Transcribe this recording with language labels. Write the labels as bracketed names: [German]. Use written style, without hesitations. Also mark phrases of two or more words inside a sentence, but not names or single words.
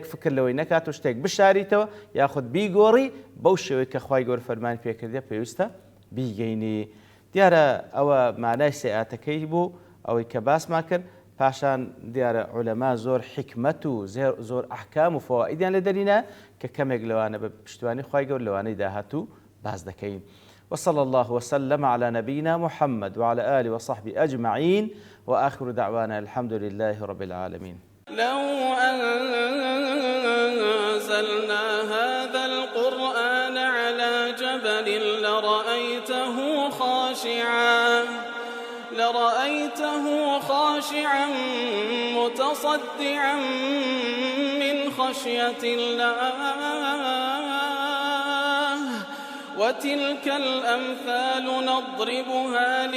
[Central Kurdish] فکر لەوەی نەکات و شتێک بشاریتەوە یاخود بیگۆڕی بەو شێوەیە کە خوای گەورە فەرمانی پێکردێ پێویستە بیگەینی دیارە ئەوە مانای سێئاتەکەی بوو ئەوەی کە باسمان کرد پاشان دیارە عولەما زۆر حکمت و زۆر ئەحکام و فەوائیدیان لە دەرینە کە کەمێک لەوانە بە پشتیوانی خوای گەورە لەوانەی داهاتوو باز دەکەین [Arabic] وصلى الله وسلم على نبينا محمد وعلى آله وصحبه أجمعين وآخر دعوانا الحمد لله رب العالمين لو أنزلنا هذا القرآن على جبل لرأيته خاشعا متصدعا من خشية الله وتلك الأمثال نضربها